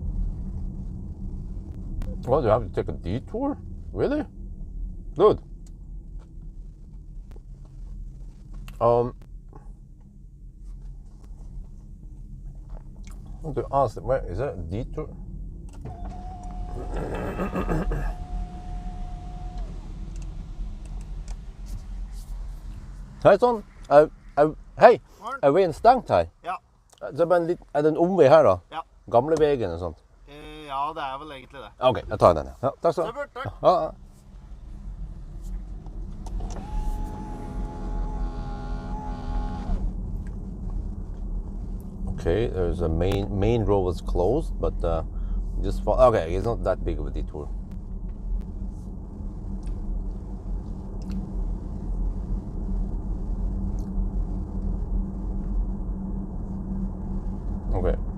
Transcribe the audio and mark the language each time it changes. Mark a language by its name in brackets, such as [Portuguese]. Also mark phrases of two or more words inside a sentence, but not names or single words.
[English] What, do you have to take a detour? Really? Good. I want to ask, where is that a detour? [Norwegian] Hei sånn, hei, er veien stengt her? Ja. Så det en omvei her da? Ja. Gamle veien og sånt? Ja, det vel egentlig det. Ok, jeg tar den. Ja, takk skal du ha. Takk. Ja. [English] Okay, there's a main road was closed, but just okay, it's not that big of a detour. Okay.